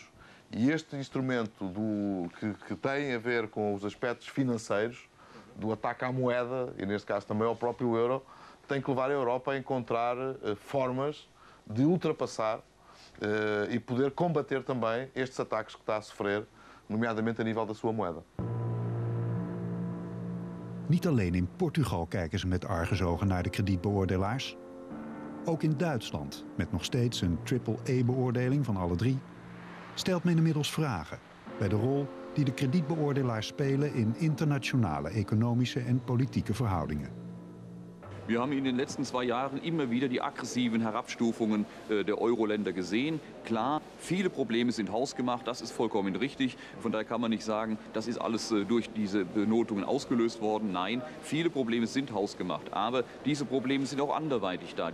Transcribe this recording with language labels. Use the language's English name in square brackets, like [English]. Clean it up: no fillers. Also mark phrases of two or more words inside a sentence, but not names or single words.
[Portuguese] E este instrumento que tem a ver com os aspectos financeiros, do ataque à moeda, e neste caso também ao próprio euro, tem que levar a Europa a encontrar formas de ultrapassar e poder combater também estes ataques que está a sofrer nomeadamente a nível da sua moeda. [Dutch] Niet alleen in Portugal kijken ze met argusogen naar de kredietbeoordelaars. Ook in Duitsland, met nog steeds een triple-A-beoordeling van alle drie, stelt men inmiddels vragen bij de rol die de kredietbeoordelaars spelen in internationale economische en politieke verhoudingen. [German] Wir haben in den letzten 2 Jahren immer wieder die aggressiven Herabstufungen der Euro-Länder gesehen. Klar, viele Probleme sind hausgemacht, das ist vollkommen richtig. Von daher kann man nicht sagen, das ist alles durch diese Benotungen ausgelöst worden. Nein, viele Probleme sind hausgemacht. Aber diese Probleme sind auch anderweitig da.